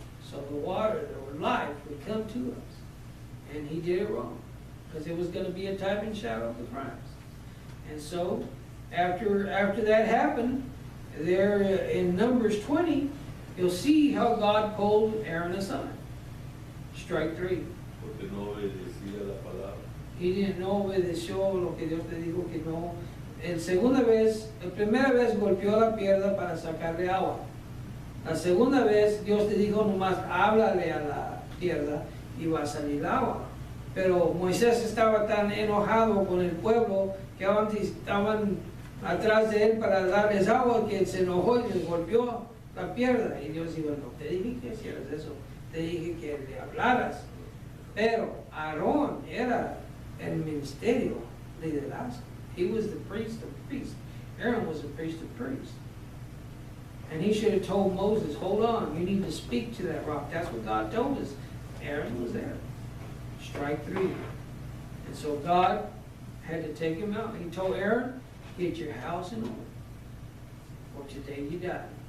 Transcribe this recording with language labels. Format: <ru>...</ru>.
<en>So the water or life would come to us. And he did it wrong. Because it was going to be a type and shadow of the Christ. And so, after that happened, there in Numbers 20, you'll see how God pulled Aaron aside. Strike 3.</en> <es>Porque no obedecía la palabra.</es> <en>He didn't know,</en> <es>obedeció lo que Dios le dijo que no. La primera vez golpeó la piedra para sacarle agua. La segunda vez Dios le dijo nomás háblale a la piedra iba a salir agua. Pero Moisés estaba tan enojado con el pueblo que estaban atrás de él para darles agua que se enojó y les golpeó la piedra. Y Dios dijo, no te dije que hicieras eso, te dije que le hablaras. Pero Aarón era el ministerio, liderazgo.</es> <en>He was the priest of priests. Aaron was the priest of priests. And he should have told Moses, hold on, you need to speak to that rock. That's what God told us. Aaron was there. Strike 3. And so God had to take him out. He told Aaron, get your house in order, for today you die.</en>